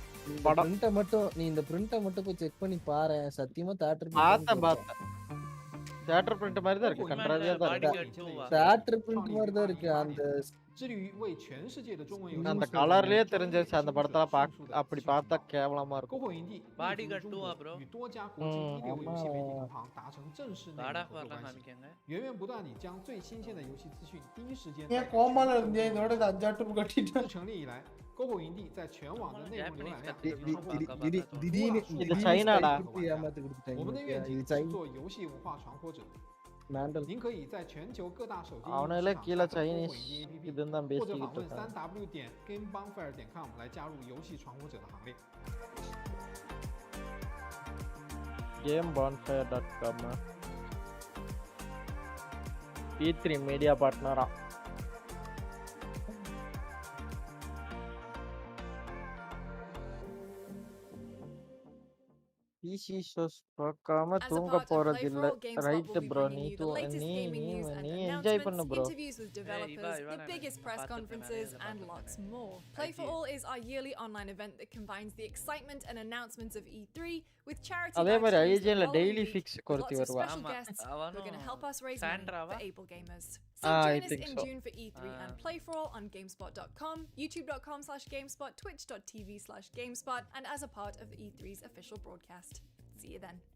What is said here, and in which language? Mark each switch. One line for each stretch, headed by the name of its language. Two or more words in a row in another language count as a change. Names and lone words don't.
Tamil: நீ இந்த பிரிண்ட மட்டும் போய் செக் பண்ணி பாரு சத்தியமா தியேட்டர் பார்த்தேன் தியேட்டர் பிரிண்ட் மாதிரி தான் இருக்கு கன்றாவியா தான் இருக்கு தியேட்டர் பிரிண்ட் மாதிரி தான் இருக்கு அந்த
Chinese: 致力于为全世界的中文游戏
Tamil: அந்த கலர்லயே தெரிஞ்சிருச்சு அந்த படத்துல அப்படி பார்த்தா கேவலமா இருக்கும்
Chinese: 篝火营地力图中国与多家国际一流游戏媒体同行达成正式内容合作关系，源源不断地将最新鲜的游戏资讯第一时间。
Tamil: ஏன் கோமால இருந்தே இதோட 5 கட்டிட்டு
Chinese: 自成立以来，篝火营地在全网的内容浏览量
Tamil: இது சைனாடா
Chinese: 我们的愿景是做游戏文化传播者。您可以在全球各大手机应用市场下载篝火营地 APP， 或者访问3w.gamebonfire.com 来加入游戏传播者的行列。
English: gamebonfire.com P3 media partner PC shows
Tamil: பார்க்காம தூங்க போறது இல்ல ரைட் bro நீ enjoy பண்ணு bro
English: interviews with developers, the biggest press conferences and lots more. Play for All is our yearly online event that combines the excitement and announcements of E3 with charity
Tamil: அதே மாதிரி
English: actions
Tamil: ஐஜிஎன்ல
English: all
Tamil: டெய்லி
English: week
Tamil: ஃபிக்ஸ்
English: with
Tamil: கொடுத்து
English: lots of
Tamil: வருவா
English: special guests who are going to help us raise money for able gamers. So join us in June for E3 and Play for All on GameSpot.com, YouTube.com/GameSpot, Twitch.tv/GameSpot, and as a part of E3's official broadcast. See you then.